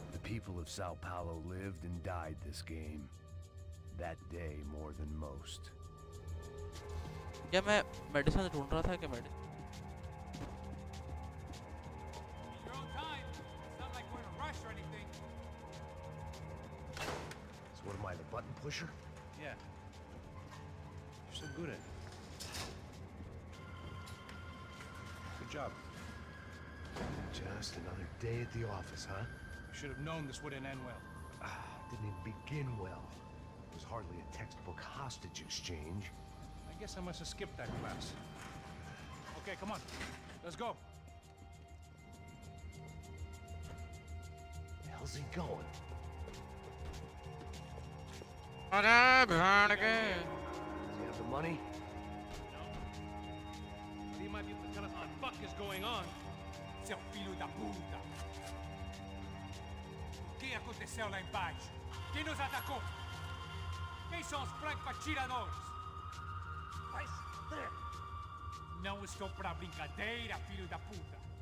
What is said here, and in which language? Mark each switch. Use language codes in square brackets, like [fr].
[en] People of Sao Paulo lived and died this game. That day more than most. [hi] क्या मैं medicine ढूंढ रहा था क्या medicine? [en] Your own time. It's not like we're in a rush or anything. So what am I, the button pusher? Yeah. You're so good at it. Good job. Just another day at the office, huh? You should have known this wouldn't end well. Didn't even begin well. It was hardly a textbook hostage exchange. I guess I must have skipped that class. Okay, come on. Let's go. Where the hell's he going? [hi] अरे भिड़ के। [en] Does he have the money? No. But he might be able to tell us what the fuck is going on. [pt] Seu filho da puta! O que aconteceu lá embaixo? Quem nos atacou? Quem são os franco-atiradores? Não estou pra brincadeira, filho da puta!